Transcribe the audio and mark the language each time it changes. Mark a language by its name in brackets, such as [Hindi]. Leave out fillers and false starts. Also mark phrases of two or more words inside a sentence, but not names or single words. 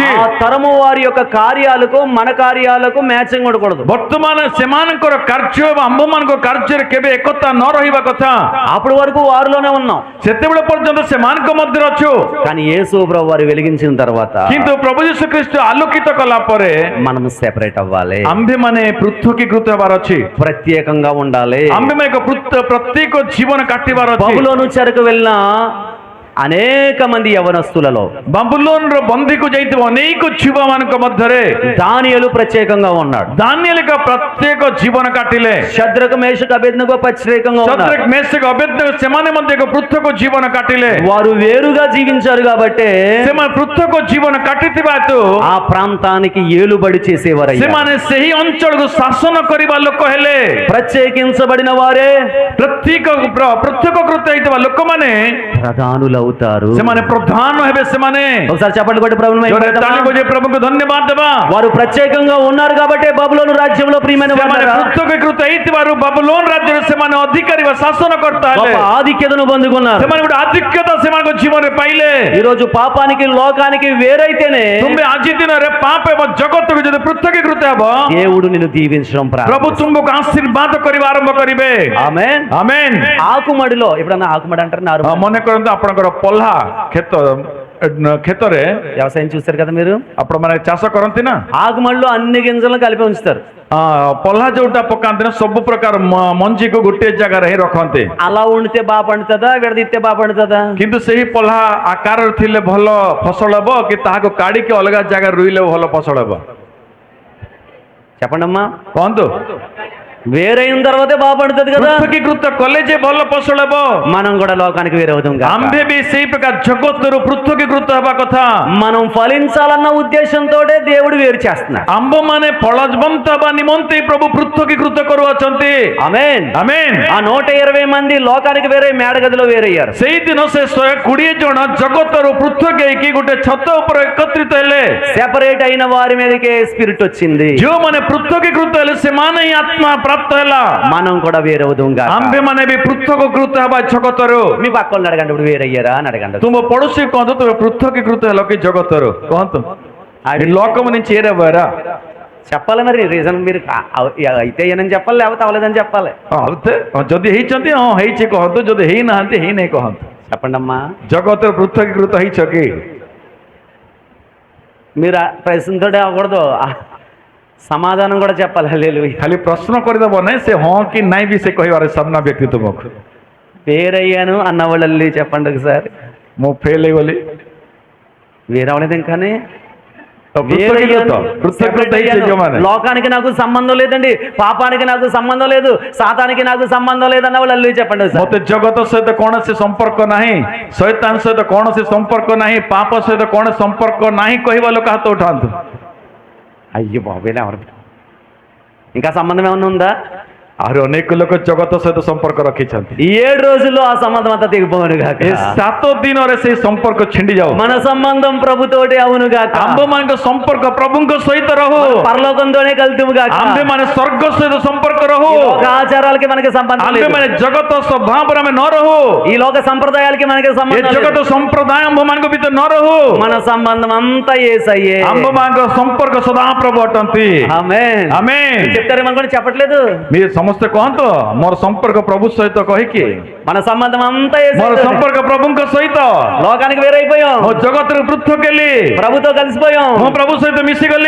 [Telugu] ఆ తరము వారి యొక్క కార్యాలకు మన కార్యాలకు మ్యాచింగ్ ఉండకూడదు। [Odia] ବର୍ତ୍ତମାନ ସେମାନଙ୍କର କାର୍ଯ୍ୟ ଏବଂ ଆମ୍ଭମାନଙ୍କ କାର୍ଯ୍ୟରେ କେବେ ଏକତା ନ ରହିବା କଥା। [Telugu] అప్పటి వరకు వారిలోనే ఉన్నాం, [Odia] ସେତେବେଳେ ପର୍ଯ୍ୟନ୍ତ ସେମାନଙ୍କ ମଧ୍ୟରେ ଅଛୁ, [Telugu] కానీ యేసు ప్రభు వారు వెలిగించిన తర్వాత [Odia] କିନ୍ତୁ ପ୍ରଭୁ ଯୀଶୁ ଖ୍ରୀଷ୍ଟ ଆଲୋକିତ କଲା ପରେ [Telugu] మనం సెపరేట్ అవ్వాలి, [Odia] ଆମ୍ଭେମାନେ ପୃଥକୀକୃତ ହେବାର ଅଛି। [Telugu] ప్రత్యేకంగా ఉండాలి। [Odia] ଆମ୍ଭେମାନେ ଏକ ପ୍ରତ୍ୟେକ ଜୀବନ କାଟିବାର ଅଛି। [Telugu] బబులోను చెరకు వెళ్ళిన అనేక మంది యవనస్తులలో [Odia] ବାବୁଲୋନର ବନ୍ଦୀକୁ ଯାଇଥିବା ଅନେକ ଝିଅମାନଙ୍କ ମଧ୍ୟରେ [Telugu] దానియేలు ప్రత్యేకంగా ఉన్నాడు। [Odia] ଦାନିଏଲ ଏକ ପ୍ରତ୍ୟେକ ଜୀବନ କାଟିଲେ। [Telugu] శద్రకు మేషకు అబేద్నెగో ప్రత్యేకంగా ఉన్నారు। [Odia] ଶଦ୍ରକ ମେଷକ ଅବେଦ୍ନେଗୋ ସେମାନେ ମଧ୍ୟ ଏକ ପୃଥକ ଜୀବନ କାଟିଲେ। [Telugu] వారు వేరుగా జీవించారు కాబట్టి [Odia] ସେମାନେ ପୃଥକ ଜୀବନ କାଟିଥିବା ହେତୁ [Telugu] ఆ ప్రాంతానికి ఏలుబడి చేసేవారు। [Odia] ସେମାନେ ସେହି ଅଞ୍ଚଳକୁ ଶାସନ କରିବା ଲୋକ ହେଲେ। [Telugu] ప్రత్యేకించబడిన వారే [Odia] ପୃଥକୀକୃତ ହେଇଥିବା ଲୋକମାନେ [Telugu] ప్రధానులు అవుతారు। [Odia] ସେମାନେ ପ୍ରଧାନ ହେବେ। ସେମାନେ [Telugu] ఒకసారి చెప్పండి కొట్టి ప్రభువుని [Odia] ଜୋରେ [Telugu] మహిమ [Odia] ତାଳି ବଜେଇ ପ୍ରଭୁଙ୍କୁ ଧନ୍ୟବାଦ ଦେବା। [Telugu] వారు ప్రత్యేకంగా ఉన్నారు కాబట్టి బబులోను రాజ్యంలో ప్రియమైన [Odia] ସେମାନେ [Telugu] వారు [Odia] ପୃଥକୀକୃତ ହେଇଥିବାରୁ ବାବୁଲୋନ ରାଜ୍ୟରେ ସେମାନେ ଅଧିକାରୀ ବା ଶାସନକର୍ତ୍ତା ହେଲେ। [Telugu] గొప్ప ఆధిక్యతను పొందుకున్నారు। [Odia] ସେମାନେ ଗୋଟେ ଆଧିକ୍ୟତା ସେମାନଙ୍କ ଜୀବନରେ ପାଇଲେ। [Telugu] ఈ రోజు పాపానికి లోకానికి వేరైతేనే [Odia] ତୁମେ ଆଜି ଦିନରେ ପାପ ଏବଂ ଜଗତକୁ ଯଦି ପୃଥକୀକୃତ ହେବ, [Telugu] దేవుడు నిన్ను దీవించడం [Odia] ପ୍ରଭୁ [Telugu] ప్రారంభిస్తాడు। [Odia] ତୁମକୁ ଆଶୀର୍ବାଦ କରିବା ଆରମ୍ଭ କରିବେ। [Telugu] ఆమేన్। [Odia] ଆମେନ୍। [Telugu] ఆకుమడిలో ఎప్పుడన్నా ఆకుమడి అంటారు నారు [Odia] ମନେ କରନ୍ତୁ ଆପଣଙ୍କର ପଲ୍ହା କ୍ଷେତରେ [Telugu] వ్యవసాయం చూస్తారు కదా మీరు, [Odia] ଆପଣମାନେ ଚାଷ କରନ୍ତି ନା, [Telugu] ఆకుమడిలో అన్ని గింజలను కలిపి ఉంచుతారు। [Odia] ପଲ୍ହା ଯୋଉଟା ପକାନ୍ତି ନା ସବୁ ପ୍ରକାର ମଞ୍ଜିକୁ ଗୋଟିଏ ଜାଗାରେ ହିଁ ରଖନ୍ତି। [Telugu] అలా ఉండితే బాగా పండుతుందా, విడదీస్తే బాగా పండుతుందా? [Odia] କିନ୍ତୁ ସେହି ପଲ୍ହା ଆକାରରେ ଥିଲେ ଭଲ ଫସଲ ହେବ କି ତାହାକୁ କାଢିକି ଅଲଗା ଜାଗାରେ ରୁଇଲେ ଭଲ ଫସଲ ହେବ? [Telugu] చెప్పండి అమ్మా। [Odia] କୁହନ୍ତୁ। [Telugu] వేరైన తర్వాతే బాగా పండుతుంది కదా। [Odia] ପୃଥକୀକୃତ କଲେ ଯେ ଭଲ ଫସଲ ହେବ। [Telugu] మనం కూడా లోకానికి వేరవుతాం కదా। [Odia] ଆମ୍ଭେ ବି ସେଇ ପ୍ରକାର ଜଗତରୁ ପୃଥକୀକୃତ ହେବା କଥା। [Telugu] మనం ఫలించాలన్న ఉద్దేశంతో దేవుడు వేరు చేస్తున్నాడు। [Odia] ଆମ୍ଭମାନେ ଫଳବନ୍ତ ହେବା ନିମନ୍ତେ ପ୍ରଭୁ ପୃଥକୀକୃତ କରୁଅଛନ୍ତି। [Telugu] ఆమేన్। [Odia] ଆମେନ୍। [Telugu] ఆ 120 మంది లోకానికి వేరే మేడగదిలో వేరయ్యారు। [Odia] ସେଇଦିନ ସେ 120 ଜଣ ଜଗତରୁ ପୃଥକ ହେଇକି ଗୋଟେ ଛାତ ଉପରେ ଏକତ୍ରିତ ହେଲେ। [Telugu] సెపరేట్ అయిన వారి మీదకే స్పిరిట్ వచ్చింది। [Odia] ଯେଉଁମାନେ ପୃଥକୀକୃତ ହେଲେ ସେମାନେ ହିଁ ଆତ୍ମା ପ୍ରାପ୍ତ ହେଲା। [Telugu] మనం కూడా వేరవుదాం గాక। [Odia] ଆମ୍ଭେମାନେ ବି ପୃଥକୀକୃତ ହେବା ଜଗତରୁ। [Telugu] మీ పక్కన అడగండి, ఇప్పుడు వేరయ్యారా అని అడగండి। [Odia] ତୁମ ପଡୋଶୀ କହନ୍ତୁ ତୁମେ ପୃଥକୀକୃତ ହେଲ କି ଜଗତରୁ? [Telugu] କହନ୍ତୁ లోకము నుంచి ఏరవ్వారా? చెప్పాలి మరి రీజన్ మీరు అయితే ఏనని చెప్పాలి, లేకపోతే అవ్వలేదని చెప్పాలి। [Odia] ଯଦି ହେଇଛନ୍ତି ହଁ ହେଇଛି କହନ୍ତୁ, ଯଦି ହେଇନାହାନ୍ତି ହେଇନାହିଁ କହନ୍ତୁ। [Telugu] చెప్పండి అమ్మా। [Odia] ଜଗତରୁ ପୃଥକୀକୃତ ହେଇଛ କି? [Telugu] మీరు ప్రశ్నతో అవ్వకూడదు, సమాధానం కూడా చెప్పాలి। హల్లెలూయా। [Odia] ଖାଲି ପ୍ରଶ୍ନ କରିଦେବ ନାହିଁ, ସେ ହଁ କି ନାଇଁ ବି ସେ କହିବାର ସାମ୍ନା ବ୍ୟକ୍ତି ତୁମକୁ। [Telugu] వేరయ్యాను అన్న వాళ్ళు చెప్పండి ఒకసారి। [Odia] ମୁଁ ఫେଲ୍ ହେଇଗଲି, [Telugu] వేరవలేదు ఇంకానే [Odia] పృథకీకృత ହେଇଛି ଯେଉଁମାନେ। [Telugu] లోకానికి నాకు సంబంధం లేదండి, పాపానికి నాకు సంబంధం లేదు, సాతానికి నాకు సంబంధం లేదు అన్న వాళ్ళు చెప్పండి ఒకసారి। [Odia] ମତେ ଜଗତ ସହିତ କୌଣସି ସମ୍ପର୍କ ନାହିଁ, ଶୈତାନ ସହିତ କୌଣସି ସମ୍ପର୍କ ନାହିଁ, ପାପ ସହିତ କୌଣସି ସମ୍ପର୍କ ନାହିଁ କହିବା ଲୋକ ହାତ ଉଠାନ୍ତୁ। [Telugu] అయ్యో బాబేలా ఎవరు ఇంకా సంబంధం ఏమన్నా ఉందా? [Odia] ଆହୁରି ଅନେକ ଲୋକ ଜଗତ ସହିତ ସମ୍ପର୍କ ରଖିଛନ୍ତି। [Telugu] ఈ 7 రోజుల్లో ఆ సంబంధం అంతా తెగిపోవును గాక। [Odia] ଏ 7 ଦିନରେ ସେଇ ସମ୍ପର୍କ ଛିଣ୍ଡି ଯାଉ। [Telugu] మన సంబంధం ప్రభుతోటి అవును గాక। [Odia] ଆମ୍ଭମାନଙ୍କ ସମ୍ପର୍କ ପ୍ରଭୁଙ୍କ ସହିତ ରହୁ। [Telugu] పరలోకంతోనే కలుతుము గాక। [Odia] ଆମ୍ଭେମାନେ ସ୍ୱର୍ଗ ସହିତ ସମ୍ପର୍କ ରହୁ। [Telugu] ఈ లోక ఆచారాలకి మనకి సంబంధం లేదు। [Odia] ଆମ୍ଭେମାନେ ଜଗତ ସ୍ୱଭାବରେ ଆମେ ନ ରହୁ। [Telugu] ఈ లోక సంప్రదాయాలకి మనకి [Odia] ଏ [Telugu] సంబంధం [Odia] ଜଗତ [Telugu] లేదు। [Odia] ସମ୍ପ୍ରଦାୟ ଆମ୍ଭମାନଙ୍କ ଭିତରେ ନ ରହୁ। [Telugu] మన సంబంధం అంతా యేసయ్యే। [Odia] ଆମ୍ଭମାନଙ୍କ ସମ୍ପର୍କ ସଦାପ୍ରଭୁ ଅଟନ୍ତି। [Telugu] ఆమేన్। [Odia] ଆମେନ୍। [Telugu] చెప్తారేమనుకోండి, చెప్పట్లేదు। [Odia] మీరు ସମସ୍ତେ କହନ୍ତୁ ମୋର ସମ୍ପର୍କ ପ୍ରଭୁ ସହିତ କହିକି [Telugu] మన సంబంధం అంతా [Odia] ମୋର [Telugu] యేసయ్యతో। [Odia] ସମ୍ପର୍କ ପ୍ରଭୁଙ୍କ ସହିତ। [Telugu] లోకానికి వేరైపోయాం, [Odia] ମୋ ଜଗତରୁ ପୃଥକ ହେଲି, [Telugu] ప్రభుతో కలిసిపోయాం। [Odia] ମୁଁ ପ୍ରଭୁ ସହିତ ମିଶିଗଲି।